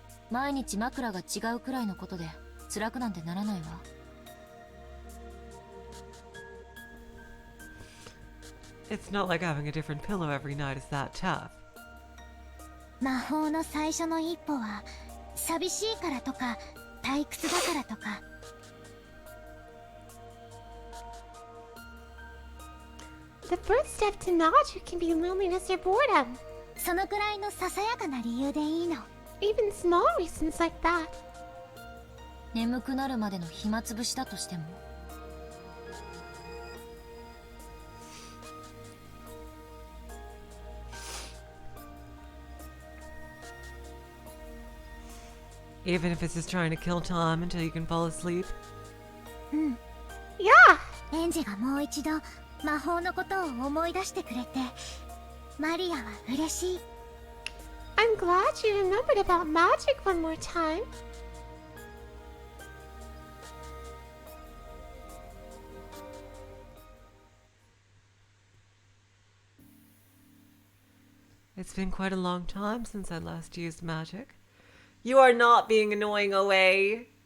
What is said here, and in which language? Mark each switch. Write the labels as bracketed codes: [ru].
[ja] 毎日枕が違うくらいのことで辛くなんてならないわ。 [en] It's not like having a different pillow every night is that tough. [ja] 魔法の最初の一歩は寂しいからとか退屈だからとか。 [en] The first step to magic can be loneliness or boredom. [ja] そのくらいのささやかな理由でいいの。 [en] Even small reasons like that. [ja] 眠くなるまでの暇つぶしだとしても。 [en] Even if it's just trying to kill time until you can fall asleep. [ja] うん。 [en] Yeah! [ja] エンジがもう一度魔法のことを思い出してくれて、マリアは嬉しい。 [en] I'm glad you remembered about magic one more time. It's been quite a long time since I last used magic. You are not being annoying, OA.